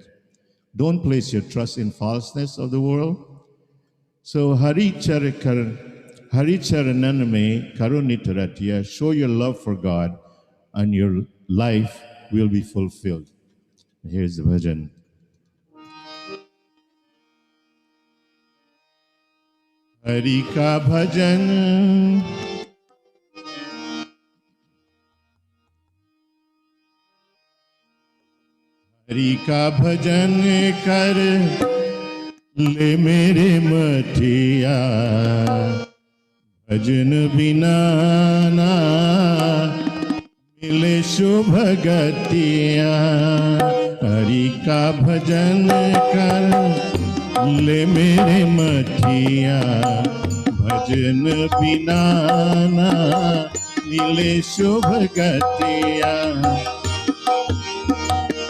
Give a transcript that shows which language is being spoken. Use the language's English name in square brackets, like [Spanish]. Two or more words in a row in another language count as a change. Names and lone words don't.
[English] Don't place your trust in falseness of the world. So [Hindi] हरि चरणन में करुनितरतिया, [English] show your love for God and your life will be fulfilled. Here's the bhajan. [Hindi] हरि का भजन, हरि का भजन कर ले मेरे मठिया, भजन बिना ना मिले शुभ गतिया. हरि का भजन कर ले मेरे मठिया, भजन बिना ना मिले शुभ गतिया.